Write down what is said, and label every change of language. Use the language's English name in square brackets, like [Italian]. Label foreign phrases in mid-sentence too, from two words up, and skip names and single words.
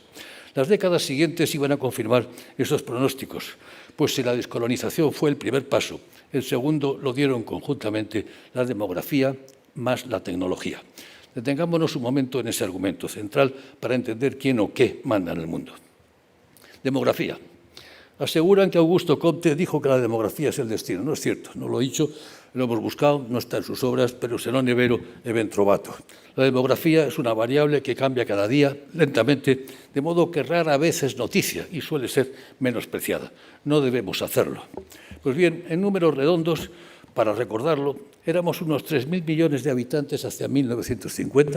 [Spanish] Las décadas siguientes iban a confirmar esos pronósticos, pues si la descolonización fue el primer paso, el segundo lo dieron conjuntamente la demografía más la tecnología. Detengámonos un momento en ese argumento central para entender quién o qué manda en el mundo. Demografía. Aseguran que Augusto Comte dijo que la demografía es el destino. No es cierto, no lo he dicho, lo hemos buscado, no está en sus obras, pero [Italian] se non è vero e ben trovato. [Spanish] La demografía es una variable que cambia cada día, lentamente, de modo que rara vez es noticia y suele ser menospreciada. No debemos hacerlo. Pues bien, en números redondos, para recordarlo, éramos unos 3.000 millones de habitantes hacia 1950.